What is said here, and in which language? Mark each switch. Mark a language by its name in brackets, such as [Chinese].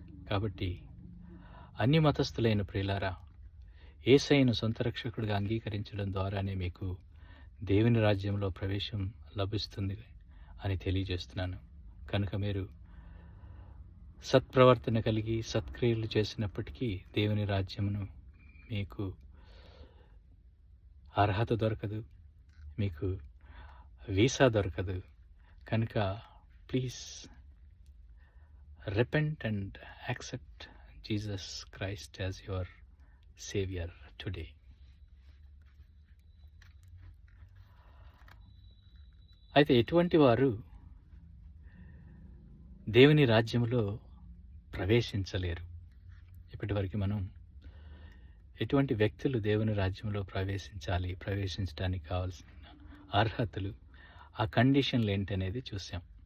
[Telugu] కాబట్టి అన్ని మతస్థులైన ప్రియులారా, యేసయ్యను సొంత రక్షకుడిగా అంగీకరించడం ద్వారానే మీకు దేవుని రాజ్యంలో ప్రవేశం లభిస్తుంది అని తెలియజేస్తున్నాను. కనుక మీరు సత్ప్రవర్తన కలిగి సత్క్రియలు చేసినప్పటికీ దేవుని రాజ్యమును మీకు అర్హత దొరకదు, మీకు వీసా దొరకదు. కనుక [English] Please repent and accept Jesus Christ as your Savior today. [Telugu] అయితే ఎటువంటి వారు దేవుని రాజ్యంలో ప్రవేశించలేరు? ఇప్పటివరకు మనం ఎటువంటి వ్యక్తులు దేవుని రాజ్యంలో ప్రవేశించడానికి కావాల్సిన అర్హతలు, ఆ కండిషన్లు ఏంటనేది చూసాం.